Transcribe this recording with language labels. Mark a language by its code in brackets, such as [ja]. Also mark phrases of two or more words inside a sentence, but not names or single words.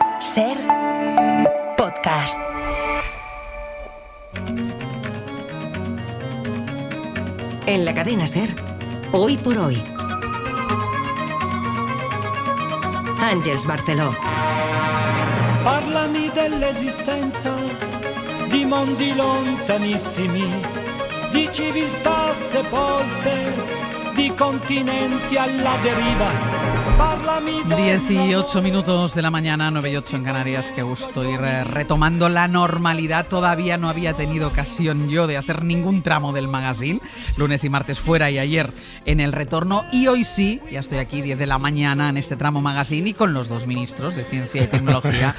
[es] SER Podcast. En la cadena SER, Hoy por Hoy. Àngels Barceló. [it] Parlami dell'esistenza di mondi lontanissimi, di civiltà sepolte, di continenti alla deriva. [es] 18 minutos de la mañana, 9 y 8 en Canarias. Qué gusto ir retomando la normalidad. Todavía no había tenido ocasión yo de hacer ningún tramo del magazine. Lunes y martes fuera y ayer en el retorno. Y hoy sí, ya estoy aquí 10 de la mañana en este tramo magazine y con los dos ministros de Ciencia y Tecnología.